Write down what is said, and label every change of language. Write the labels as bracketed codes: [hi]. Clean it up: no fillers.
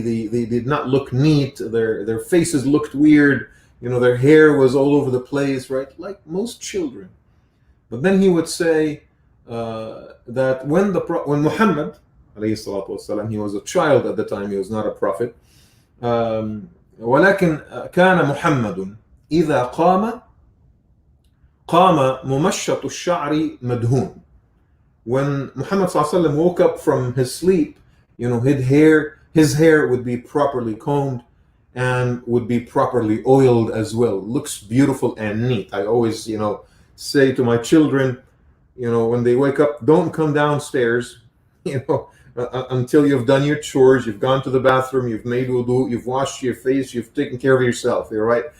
[en] They did not look neat. Their faces looked weird. Their hair was all over the place, right? Like most children. But then he would say that when Muhammad, alayhi salatu wasalam, he was a child at the time. He was not a prophet. [ar] ولكن كان محمد إذا قام ممشط الشعر مدهون. [en] When Muhammad ﷺ woke up from his sleep, his hair would be properly combed and would be properly oiled as well. Looks beautiful and neat. I always, say to my children, when they wake up, don't come downstairs, until you've done your chores, you've gone to the bathroom, you've made wudu, you've washed your face, you've taken care of yourself, right?